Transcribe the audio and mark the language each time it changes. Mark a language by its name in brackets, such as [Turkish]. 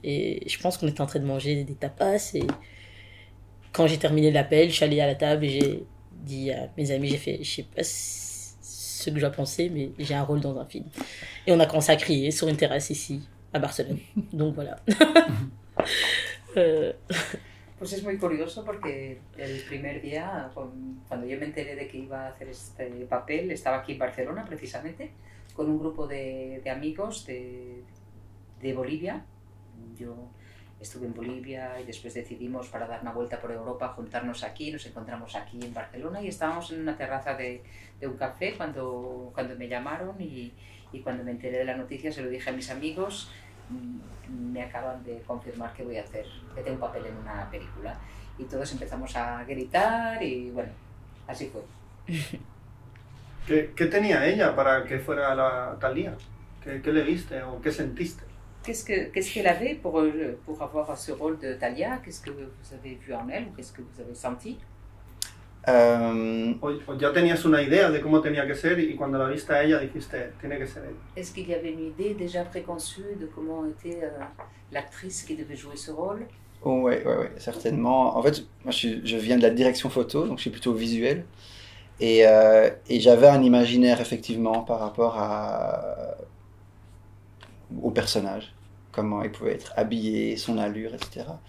[French] Et je pense qu'on était en train de manger des tapas et quand j'ai terminé l'appel, je suis allée à la table et j'ai dit à mes amis, j'ai fait, je sais pas ce que je dois penser, mais j'ai un rôle dans un film. Et on a commencé à crier sur une terrasse ici a Barcelona. Donc voilà. [Spanish] Pues es muy curioso porque el primer día, cuando yo me enteré de que iba a hacer este papel, estaba aquí en Barcelona precisamente, con un grupo de amigos de Bolivia. Yo estuve en Bolivia y después decidimos para dar una vuelta por Europa juntarnos aquí, nos encontramos aquí en Barcelona y estábamos en una terraza de un café cuando me llamaron y cuando me enteré de la noticia se lo dije a mis amigos. Me acaban de confirmar que tengo un papel en una película y todos empezamos a gritar y bueno, así fue. ¿Qué tenía ella para que fuera la Thalía? ¿Qué le viste o qué sentiste? [French] Qu'est-ce qu'elle avait pour avoir ce rôle de Thalia? Qu'est-ce que vous avez vu en elle ou qu'est-ce que vous avez senti? [Spanish] O ya tenías una idea de cómo tenía que ser y cuando la viste a ella dijiste, tiene que ser ella. [French] Est-ce qu'il y avait une idée déjà préconçue de comment était l'actrice qui devait jouer ce rôle? Oh, ouais, certainement. En fait, moi je viens de la direction photo, donc je suis plutôt visuel. Et j'avais un imaginaire effectivement par rapport au personnage, comment il pouvait être habillé, son allure, etc.